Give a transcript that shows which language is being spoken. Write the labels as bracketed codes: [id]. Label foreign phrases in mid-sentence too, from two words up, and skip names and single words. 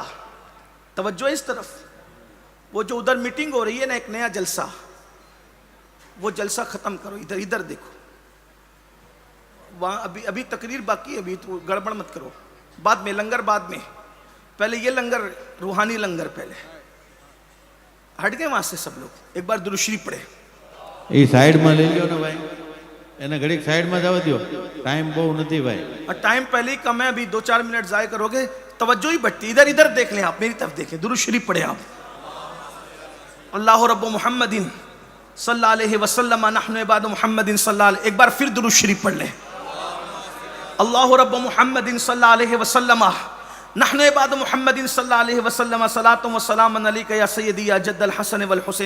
[ur] توجہ اس طرف، وہ جو ادھر میٹنگ ہو رہی ہے نا ایک نیا جلسہ، وہ جلسہ ختم کرو، ادھر دیکھو، وہاں ابھی تقریر باقی ہے، ابھی تو گڑبڑ مت کرو، بعد میں لنگر، بعد میں، پہلے یہ لنگر، روحانی لنگر پہلے. ہٹ گئے وہاں سے سب لوگ، ایک بار درود شریف پڑھے. یہ سائیڈ میں لے لیو نا بھائی، [gu] એને ઘડીક સાઈડમાં જવા દો، ટાઈમ બહુ નથી ભાઈ. [ur] اور ٹائم پہلے ہی کم ہے، ابھی 2-4 منٹ ضائع کرو گے، توجہ ہی بڑھتی. ادھر دیکھ لیں، آپ میری طرف دیکھیں، درود شریف پڑھے آپ. [ar] اللہ رب محمد صلی اللہ علیہ وسلم نحن عباد محمد صلی اللہ علیہ. [ur] ایک بار پھر درود شریف پڑھ لیں. [ar] اللہ رب محمد صلی اللہ علیہ وسلم نحن عباد محمد صلی اللہ علیہ وسلم صلاۃ و سلام علیک یا سیدی یا جد الحسن والحسین.